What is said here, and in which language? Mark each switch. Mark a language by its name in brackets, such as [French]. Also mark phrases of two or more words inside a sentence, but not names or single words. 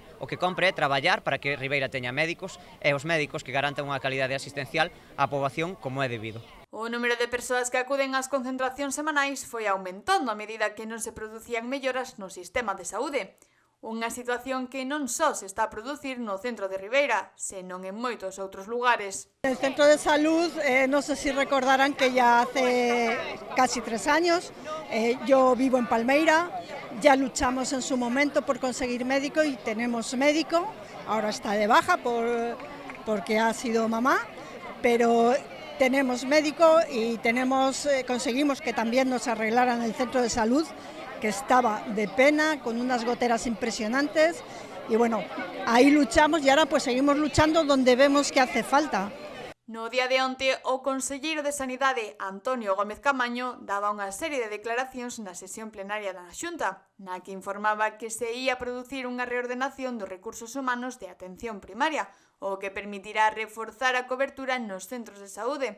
[Galician] O que compre é traballar para que Ribeira teña médicos e os médicos que garantan unha calidade asistencial á poboación como é debido. O número de persoas que acuden ás concentracións semanais foi aumentando a medida que non se producían melloras no sistema de saúde. Unha situación que non só se está a producir no centro de Ribeira, senón en moitos outros lugares. [Spanish] El centro de salud, no sé si recordarán que ya hace casi 3 años, yo vivo en Palmeira, ya luchamos en su momento por conseguir médico y tenemos médico, ahora está de baja porque ha sido mamá, pero tenemos médico y conseguimos que también nos arreglaran el centro de salud, que estaba de pena, con unas goteras impresionantes, y bueno, ahí luchamos y ahora pues seguimos luchando donde vemos que hace falta. [Galician] No día de onte, o conselleiro de Sanidade, Antonio Gómez Camaño, daba unha serie de declaracións na sesión plenaria da Xunta, na que informaba que se ia producir unha reordenación dos recursos humanos de atención primaria, o que permitirá reforzar a cobertura nos centros de saúde.